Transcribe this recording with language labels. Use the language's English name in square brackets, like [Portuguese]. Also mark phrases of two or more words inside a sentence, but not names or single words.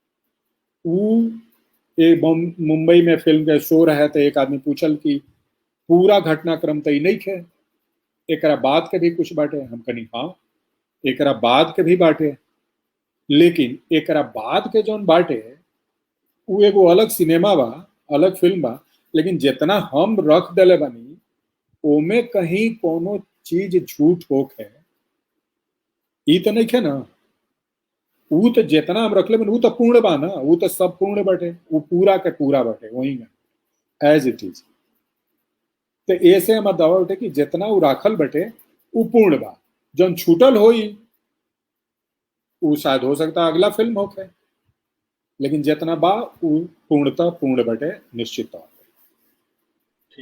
[Bhojpuri] मुंबई में फिल्म के शो रहे तो एक आदमी पूछल कि पूरा घटनाक्रम तो नहीं खे, एकरा बाद के भी कुछ बाटे, हम कनी हाँ एकरा बाद के भी बाटे, लेकिन एकरा बाद के जौन बाटे वो एगो अलग सिनेमा बा, अलग फिल्म बा, लेकिन जितना हम रख देले बनी ओमे कहीं कोनो चीज झूठ होके ई तो नहीं खे ना। वो तो जितना हम रखले बनी वो तो पूर्ण बा ना, वो तो सब पूर्ण बाटे, वो पूरा के पूरा बाटे वही ना [English] as it is. [Bhojpuri] तो ऐसे हमार दावा बाटे कि जितना वो राखल बटे वो पूर्ण बा, जौन छूटल होई वो शायद हो सकता अगला फिल्म होके, लेकिन जितना बा वो पूर्णतः पूर्ण बटे निश्चित तौर पे।